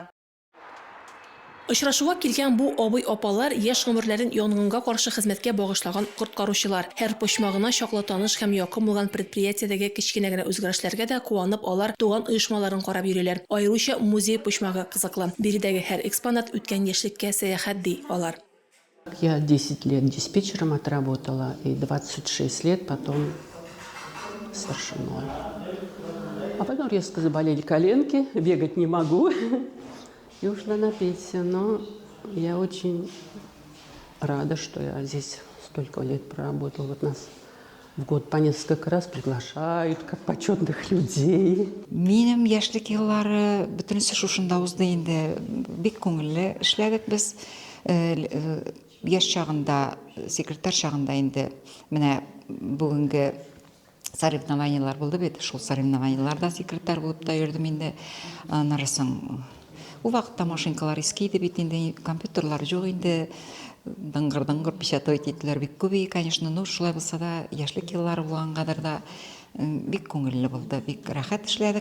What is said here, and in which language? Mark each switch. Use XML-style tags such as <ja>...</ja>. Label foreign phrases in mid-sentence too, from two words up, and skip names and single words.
<tt>Очрашуга килгән бу абый-апалар яшь гомерләрен янгынга каршы хезмәткә багышлаган коткаручылар. Һәр почмагына чаклы таныш һәм якын булган предприятиедәге кечкенә генә үзгәрешләргә дә куанып алар туган оешмаларын карап йөриләр. Аеруча музей почмагы кызыклы. Биредәге һәр экспонат үткән яшьлеккә сәяхәт ди алар.</tt> <ru>Я 10 лет диспетчером отработала и 26 лет потом старшиной. А потом резко заболели коленки, бегать не могу. И ушла на пенсию, но я очень рада, что я здесь столько лет проработала. Вот нас в год по несколько раз приглашают, как почетных людей.</ru> <tt>Минем яшьлек еллары бөтенесе шушында узды инде. Бик күңелле эшләдек без. Яшь чагында, секретарь чагында инде менә бүгенге соревнованиялар булды бит. Шул соревнованияларда секретарь булып та йөрдем инде. Нарасың у вакытта машинкалар искиде бит инде, компьютерлар жок инде, дыңгыр-дыңгыр печатать иттеләр бик күп,</tt> <ru>конечно, но</ru> <tt>шулай булса да, яшьлек еллары булгангадыр да бик күңелле булды, бик рәхәт эшләдек.</tt>